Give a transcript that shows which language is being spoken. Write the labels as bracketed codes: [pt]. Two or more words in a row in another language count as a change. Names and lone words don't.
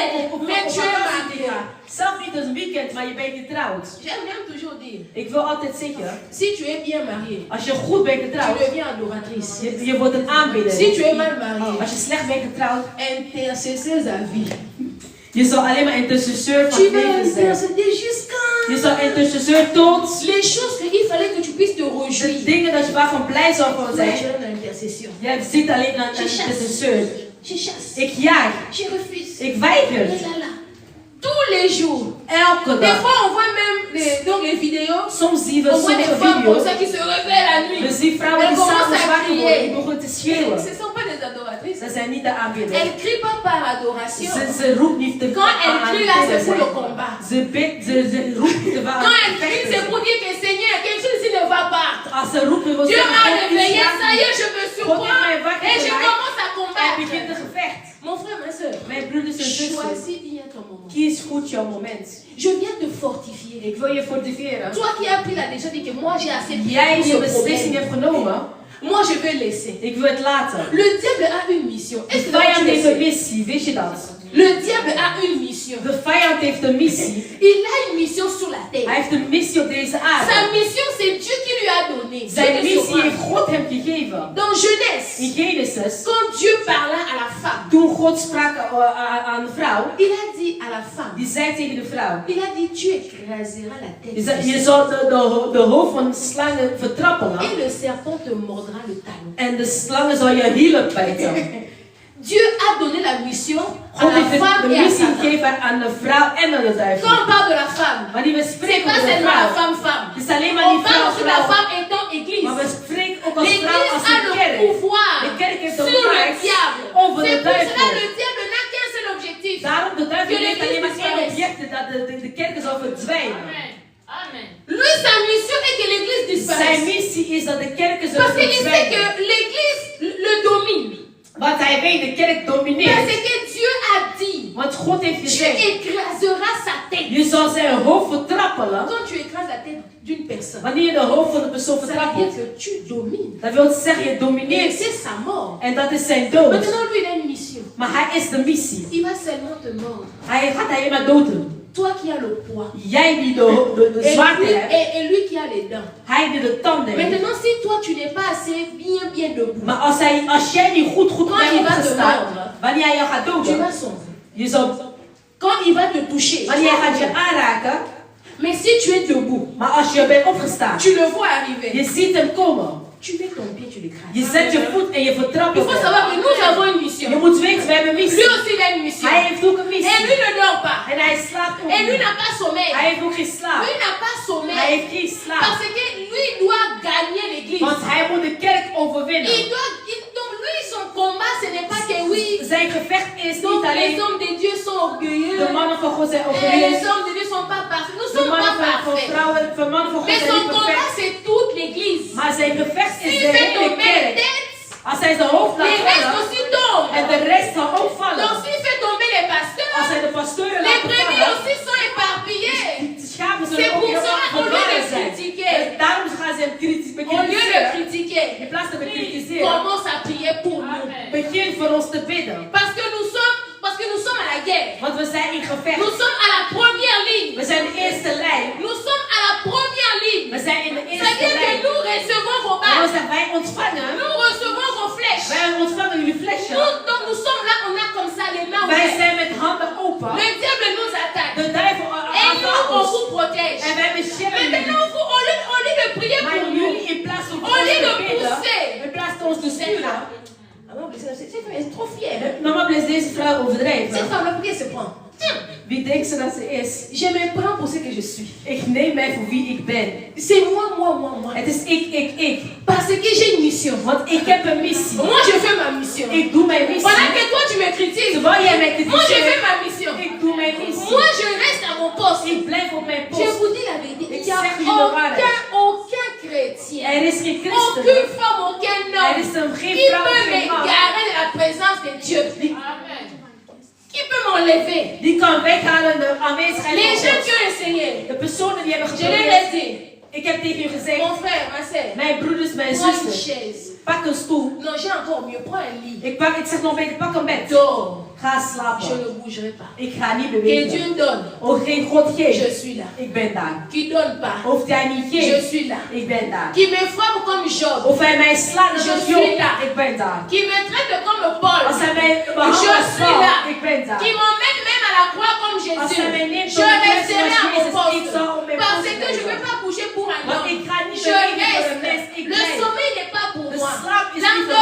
[nl] om [fr] Mais [nl] op [fr] tu es [nl] vakantie te [fr] marié. [nl] gaan. Zelf niet een weekend, maar je bent getrouwd. [fr] J'aime toujours dire, [nl] Ik wil altijd zeggen, [fr] si tu es bien marié, [nl] als je goed bent [fr] tu [nl] getrouwd, [fr] deviens adoratrice. [nl] je wordt een aanbidder. [fr] Si tu es mal marié, [nl] Als je slecht bent getrouwd, [fr] intercesseuse à vie. [nl] je zal alleen maar intercesseur van [fr] Tu [nl] het [fr] vas [nl] leven zijn. [fr] intercéder jusqu'à [nl] Je zal intercesseur tot [fr] les choses qu'il fallait que tu puisses te [nl] de [fr] réjouir. [nl] dingen dat je waarvan blij zou van [fr] Moi, [nl] zijn. [fr] je donne l'intercession. [nl] Jij zit alleen aan een intercesseur. [fr] Je chasse. [nl] Ik jaag. [fr] Je refuse. [nl] Ik weiger. [fr] Et là, là. Tous les jours. [nl] Elke [fr] Des [nl] dag. [fr] fois, on voit même donc les vidéos. [nl] Soms zien we [fr] On voit des [nl] sommige [fr] femmes comme [nl] video's. [fr] ça qui se réveillent la [nl] We [fr] nuit. [nl] zien vrouwen die [fr] Elles commencent [nl] s'avonds [fr] à [nl] wakker worden. Die [fr] crier. [nl] beginnen te schreeuwen. [fr] Ce ne sont pas des adoratrices. [nl] Dat zijn niet de aanbidders. [fr] Elles ne crient pas par adoration. [nl] Ze roept niet te [fr] Quand elles crient là, c'est pour le [nl] zijn. [fr] combat. [nl] Ze bidt, ze roept niet te [fr] Quand elles crient, c'est pour dire que Seigneur, quelque chose ici ne va pas. [nl] Als ze roepen, wil [fr] Dieu [nl] zeggen, [fr] m'a [nl] God, [fr] réveillé, [nl] iets [fr] ça y est, [nl] gaat [fr] je me [nl] niet. God heeft [fr] surprends [nl] mij wakker [fr] et je [nl] gemaakt. [fr] commence à [nl] En [fr] combattre. [nl] begint een gevecht. [fr] Mon frère, ma soeur, [nl] Mijn broeders en zusters, [fr] choisis bien ton moment. [nl] kies goed jouw moment. [fr] Je viens te fortifier. [nl] Ik wil je fortiveren. [fr] Toi qui as pris la décision, dit que moi j'ai assez de [nl] Jij [fr] pour [nl] die [fr] ce [nl] een beslissing [fr] problème. [nl] hebt genomen, [fr] Moi je vais laisser. [nl] ik wil het laten. [fr] Le diable a une mission. [nl] De [fr] Est-ce que tu [nl] vijand [fr] le [nl] heeft een [fr] sais? [nl] missie, wist je dat? [fr] Le diable a une mission. [nl] De vijand heeft een missie. [fr] Il a une mission sur la terre. [nl] Hij heeft een missie op deze [fr] Sa [nl] aarde. [fr] mission, c'est Dieu qui lui a donné. [nl] Zijn [fr] Dieu te [nl] missie [fr] surprend. [nl] heeft God hem gegeven. [fr] Dans [nl] In [fr] Genèse, [nl] Genesis, [fr] quand Dieu parla à la femme, [nl] toen God sprak aan de vrouw, [fr] il a dit à la femme, [nl] die zei tegen de vrouw, [fr] il a dit, tu écraseras la tête. [nl] je [fr] du [nl] je [fr] serpent, [nl] zal de hoofd van slangen vertrappelen [fr] et le serpent te mordra le talon. [nl] en de slangen zal je hielen bijten. [fr] Dieu a donné la mission à [nl] God [fr] la [nl] heeft [fr] femme [nl] de [fr] et à [nl] missie [fr] Satan. [nl] gegeven aan de vrouw en aan de duivel. [fr] Quand on parle de la femme, [nl] Wanneer we [fr] c'est [nl] spreken [fr] pas [nl] over de [fr] seulement la [nl] vrouw, [fr] femme-femme. [nl] het is alleen maar [fr] On [nl] die [fr] parle [nl] vrouw, [fr] aussi de la [nl] vrouw. [fr] femme étant église. [nl] Maar we spreken ook als vrouw, [fr] L'église [nl] als [fr] a [nl] een [fr] le [nl] kerk. [fr] pouvoir [nl] De kerk heeft de [fr] sur le [nl] macht [fr] diable. [nl] over [fr] C'est [nl] de [fr] pour cela [nl] duivel. [fr] le diable n'a qu'un seul objectif. [nl] Daarom de duivel [fr] Que [nl] heeft alleen maar [fr] l'église [nl] één [fr] disparaisse. [nl] object, dat de kerken zal verdwijnen. [fr] Amen. Amen. Lui, sa mission est que l'église [nl] Zijn [fr] disparaisse. [nl] missie is dat de kerken zullen [fr] Parce qu'il sait que [nl] verdwijnen. [fr] l'église le domine. [nl] Want hij weet, de kerk domineert. [fr] Parce que Dieu a dit, [nl] Want God heeft [fr] tu [nl] gezegd, [fr] écraseras sa tête. [nl] je zal zijn hoofd vertrappelen. [fr] Quand tu écrases la tête d'une personne, personne, [nl] Wanneer je de hoofd van de persoon [fr] ça [nl] vertrapt [fr] veut dire [nl] wordt, [fr] que tu domines. [nl] dan wil het zeggen je [fr] Et [nl] domineert. [fr] c'est sa mort. [nl] En dat is zijn dood. [fr] Maintenant, lui, il a une mission. [nl] Maar hij is de missie. [fr] Il va seulement te mordre. [nl] Hij gaat alleen maar doden. [fr] Toi qui as le poids. [nl] Jij die de [fr] Et [nl] zwaarte [fr] lui, [nl] hebt. [fr] et lui qui a les dents. [nl] Hij die de tanden heeft. [fr] Maintenant, si toi, tu n'es pas assez bien debout, [nl] Maar als jij niet goed [fr] Quand [nl] bent [fr] il va te [nl] opgestaan, [fr] mordre, [nl] wanneer hij jou gaat [fr] tu [nl] doden, [fr] vas sombrer. [nl] je zal, [fr] Quand il va te toucher, [nl] wanneer hij gaat je aanraken, [fr] mais si tu es debout, [nl] maar als je bent opgestaan, [fr] tu le vois arriver, [nl] je ziet hem komen. [fr] tu mets ton pied, tu l'écrases. [nl] Je zet je voet en je vertrapt [fr] Il [nl] op [fr] faut [nl] hem. [fr] savoir que nous avons une [nl] Je [fr] mission. [nl] moet weten, we hebben een [fr] Lui [nl] missie. [fr] aussi, il a une mission. [nl] Hij heeft ook een [fr] Et [nl] missie. [fr] lui ne dort pas. [nl] En hij slaapt ook [fr] Et lui [nl] niet. [fr] n'a pas sommeil. [nl] Hij heeft ook geen slaap. [fr] Lui n'a pas [nl] Hij [fr] sommeil. [nl] heeft geen slaap. [fr] Parce que lui doit gagner l'église. [nl] Want hij moet de kerk overwinnen. [fr] Donc lui, son combat, ce n'est pas que oui. [nl] Zijn gevecht is [fr] Donc [nl] niet [fr] les [nl] alleen [fr] hommes de Dieu sont orgueilleux. [nl] de mannen van God zijn [fr] Et les [nl] overwinning. [fr] hommes de Dieu ne sont pas parfaits. Nous ne [nl] De [fr] sommes [nl] mannen [fr] pas [nl] van [fr] parfaits. [nl] vrouwen, van mannen van God [fr] Mais [nl] zijn [fr] son [nl] niet [fr] combat, [nl] perfect. [fr] c'est toute l'église. [nl] Maar zijn gevecht is [fr] S'il [nl] de [fr] fait [nl] hele [fr] tomber les [nl] kerk. [fr] têtes, [nl] Als hij zijn hoofd laat [fr] les restes [nl] vallen [fr] aussi tombent. [nl] en de rest zal ook vallen. [fr] Donc s'il fait tomber les pasteurs, [nl] Als hij de pastoren [fr] les [nl] laat [fr] brebis [nl] vallen, [fr] aussi sont éparpillés. [nl] de schapen [fr] C'est [nl] zullen ook [fr] pour [nl] heel [fr] cela, [nl] erg [fr] au lieu de [nl] verloren zijn. [fr] critiquer, [nl] En daarom gaan ze hem kritisch [fr] au lieu de [nl] bekritiseren. [fr] critiquer, [nl] In plaats van te bekritiseren, [fr] commence à prier pour nous. [nl] begin voor ons te bidden. [fr] Parce que nous sommes à la guerre. [nl] Want we zijn in gevecht. [fr] Nous sommes à la première ligne. [nl] We zijn de eerste lijn. [fr] Nous sommes à la première ligne. [nl] We zijn in de [fr] Ça [nl] eerste [fr] veut dire que [nl] lijn. [fr] nous recevons vos [nl] En [fr] balles. [nl] dan zeggen wij ontvangen. [fr] Nous recevons vos flèches. [nl] Wij ontvangen jullie flesje. [fr] Donc nous sommes là, on a comme ça les mains [nl] Wij [fr] ouvertes. [nl] zijn met handen open. [fr] Le diable nous attaque. [nl] De duivel [fr] Et nous, on [nl] aanvalt ons. [fr] vous protège. [nl] En wij beschermen jullie. [fr] Maintenant, au lieu de prier [nl] Maar [fr] pour nous, [nl] jullie in plaats van [fr] Au lieu de [nl] ons te bidden, [fr] pousser. [nl] in plaats van ons te sturen. [fr] Cette femme est trop fière. [nl] Mama bless deze vrouw [fr] Cette [nl] overdrijven. [fr] femme-là, pour qui elle se prend? [nl] Wie denkt ze dat ze is? [fr] Je me prends pour ce que je suis. [nl] Ik neem mij voor wie ik ben. [fr] C'est moi. [nl] Het is ik. [fr] Parce que j'ai une mission. [nl] Want ik heb een missie. [fr] Moi, je fais ma mission. [nl] Ik doe mijn missie. [fr] Pendant que toi, tu me critiques, [nl] Terwijl jij mij [fr] moi, je fais [nl] kritiseert, [fr] ma mission. [nl] ik doe mijn missie. [fr] Moi, je reste à mon poste. [nl] Ik blijf op mijn [fr] Je [nl] post. [fr] vous dis la vérité. Il n'y a [nl] zeg jullie de waarheid. [fr] aucun chrétien, [nl] Er is geen christen. [fr] aucune femme, aucun [nl] Er [fr] homme [nl] is een geen [fr] qui [nl] vrouw, [fr] peut [nl] geen man. [fr] m'égarer de la présence de Dieu. Qui peut m'enlever? [nl] Die kan weghalen de aanwezigheid [fr] Les [nl] van [fr] gens [nl] God. [fr] qui ont essayé. [nl] De personen die hebben [fr] Je leur ai [nl] geprobeerd. [fr] dit, [nl] Ik heb tegen u gezegd, [fr] mon frère, ma soeur, [nl] mijn broeders, mijn [fr] prends une [nl] zusters, [fr] chaise. [nl] pak een stoel. [fr] Non, j'ai encore mieux. Prends un lit. [nl] Ik zeg nog beter, pak een bed. [fr] Dors. [nl] Ga [fr] Je [nl] slapen. [fr] ne bougerai pas. [nl] Ik ga niet [fr] Que [nl] bewegen. [fr] Dieu donne. [nl] Oh, geen God [fr] Je [nl] geeft. [fr] suis là. [nl] Ik ben daar. [fr] Qui donne pas. [nl] Of hij niet [fr] Je [nl] geeft. [fr] suis là. [nl] Ik ben daar. [fr] Qui me frappe comme Job. [nl] Of hij mij slaat [fr] Je [nl] zoals [fr] suis [nl] Job. [fr] là. [nl] Ik ben daar. [fr] Qui me traite comme Paul. [nl] Als hij mij behandelt [fr] Je [nl] als [fr] suis [nl] Paul, [fr] là. [nl] ik ben daar. [fr] Qui m'emmène même à la croix comme [nl] Als [fr] Jésus. [nl] hij mij neemt [fr] Je [nl] op de kruis [fr] resterai à [nl] zoals [fr] mon [nl] Jezus, ik [fr] poste. [nl] zal op mijn [fr] Parce [nl] post [fr] que je ne [nl] blijven. [fr] vais pas bouger pour un [nl] Want [fr] homme. [nl] ik ga niet [fr] Je [nl] bewegen voor een mens. [fr] reste. [nl] Ik [fr] Le [nl] blijf. [fr] sommeil n'est pas pour [nl] De [fr] moi. [nl] slaap is niet voor mij.